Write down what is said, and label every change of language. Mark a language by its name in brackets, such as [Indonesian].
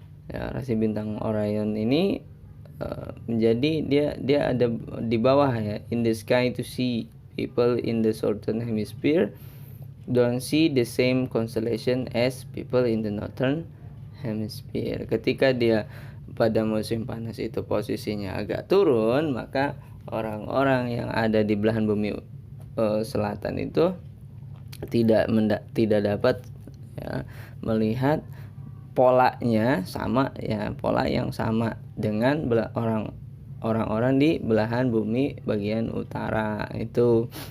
[Indonesian] Ya, rasi bintang Orion ini menjadi dia ada di bawah ya. [English] In the sky to see, people in the southern hemisphere don't see the same constellation as people in the northern hemisphere. [Indonesian] Ketika dia pada musim panas itu posisinya agak turun, maka orang-orang yang ada di belahan bumi selatan itu tidak dapat ya, melihat polanya sama ya, pola yang sama dengan orang-orang di belahan bumi bagian utara itu.